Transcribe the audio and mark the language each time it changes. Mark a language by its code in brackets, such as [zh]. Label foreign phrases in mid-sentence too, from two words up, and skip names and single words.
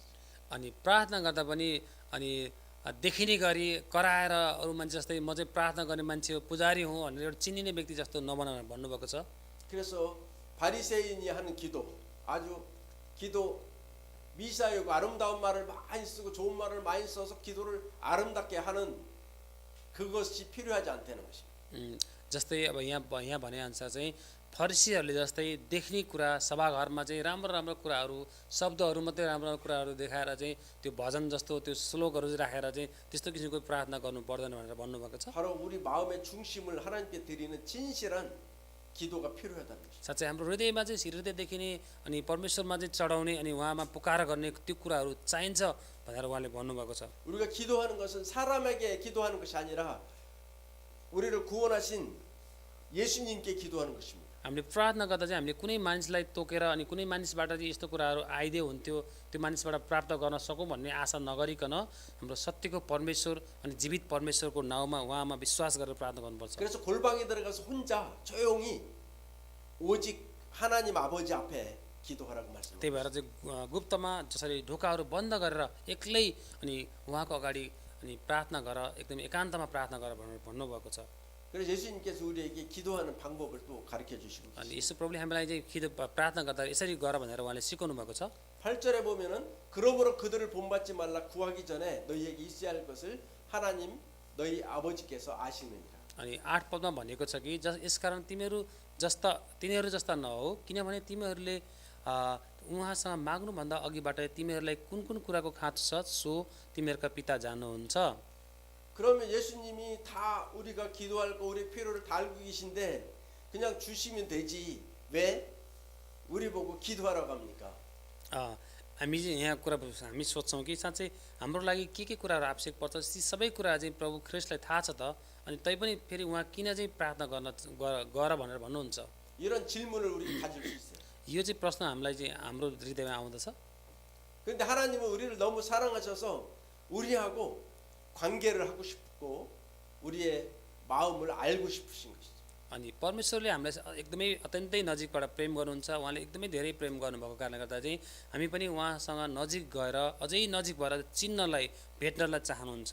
[ne] अनि प्रार्थना गर्दा पनि अनि देखिने गरी कराएर अरू मान्छे जस्तै म चाहिँ प्रार्थना गर्ने मान्छे हो पुजारी हुँ भनेर एउटा चिनिने व्यक्ति जस्तो नबनाउन भन्नुभएको छ। [ko] 그래서 바리새인이 하는 기도 아주 기도 미사여고 아름다운 말을 많이 쓰고 좋은 말을 많이 써서 기도를 아름답게 하는 그것이 필요하지 않다는 것입니다. [ne] जस्तै अब यहाँ भने अनुसार चाहिँ फरिसीहरूले जस्तै देख्ने कुरा सभाघरमा चाहिँ राम्रो राम्रो कुराहरू शब्दहरू मात्रै राम्रो राम्रो कुराहरू देखाएर चाहिँ त्यो भजन जस्तो त्यो श्लोकहरू राखेर चाहिँ त्यस्तो किसिमको प्रार्थना गर्नु पर्दैन भनेर भन्नुभएको छ। [ko] 바로 우리 마음의 중심을 하나님께 드리는 진실한 기도가 필요하다는 것입니다. [ne] साँच्चै हाम्रो हृदयमा चाहिँ हृदयदेखि नै अनि परमेश्वरमा चाहिँ चढाउने अनि उहाँमा पुकार गर्ने त्यो कुराहरू चाहिन्छ भनेर उहाँले भन्नुभएको छ। [ko] 우리가 기도하는 것은 사람에게 기도하는 것이 아니라 우리를 구원하신 예수님께 기도하는 것입니다. [ne] हामीले प्रार्थना गर्दा चाहिँ हामीले कुनै मानिसलाई तोकेर अनि कुनै मानिसबाट चाहिँ यस्तो कुराहरू आइदियो हुन्थ्यो त्यो मानिसबाट प्राप्त गर्न सकौँ भन्ने आशा नगरिकन हाम्रो सत्यको परमेश्वर अनि जीवित परमेश्वरको नाउँमा उहाँमा विश्वास गरेर प्रार्थना गर्नुपर्छ। [ko] 그래서 골방에 들어가서 혼자 조용히 오직 하나님 아버지 앞에 기도하라고 말씀합니다. [ne] त्यही भएर चाहिँ गुप्तमा जसरी ढोकाहरू बन्द गरेर एक्लै अनि उहाँको अगाडि अनि प्रार्थना गर एकदम एकान्तमा प्रार्थना गर भनेर भन्नुभएको छ। [ko] 그래서 예수님께서 우리에게 기도하는 방법을 또 가르쳐 주시고 [ne] अनि यसो प्रभुले हामीलाई चाहिँ प्रार्थना गर्दा यसरी गर भनेर उहाँले सिकाउनु भएको छ। [ko] 8절에 보면은 그러므로 그들을 본받지 말라 구하기 전에 너희에게 있어야 할 것을 하나님 너희 아버지께서 아시느니라. [ne] अनि 8 पदमा भनेको छ कि यसकारण तिनीहरू जस्ता नहो किनभने तिमीहरूले उहाँसँग माग्नुभन्दा अघिबाट तिमीहरूलाई कुन कुन कुराको खाँचो छ सो तिमीहरूका पिता जान्नुहुन्छ। [ko] 그러면 예수님이 다 우리가 기도할 거 우리 필요를 다 알고 계신데 그냥 주시면 되지 왜 우리 보고 기도하라고 합니까? [ne] हामी चाहिँ यहाँ कुरा हामी सोच्छौँ कि साँच्चै हाम्रो लागि के कुराहरू आवश्यक पर्छ ती सबै कुरा चाहिँ प्रभु ख्रिस्टलाई थाहा छ त अनि तैपनि फेरि उहाँ किन चाहिँ प्रार्थना गर भनेर भन्नुहुन्छ। [ko] 이런 질문을 우리 가질 수 있어요. [ne] यो चाहिँ प्रश्न हामीलाई चाहिँ हाम्रो हृदयमा आउँदछ। [ko] 그런데 하나님은 우리를 너무 사랑하셔서 우리하고 관계를 하고 싶고 우리의 마음을 알고 싶으신 것이죠. [ne] अनि परमेश्वरले हामीलाई एकदमै अत्यन्तै नजिकबाट प्रेम गर्नुहुन्छ उहाँले एकदमै धेरै प्रेम गर्नुभएको कारणले गर्दा चाहिँ हामी पनि उहाँसँग नजिक गएर अझै नजिक भएर चिन्नलाई भेट्नलाई चाहनुहुन्छ।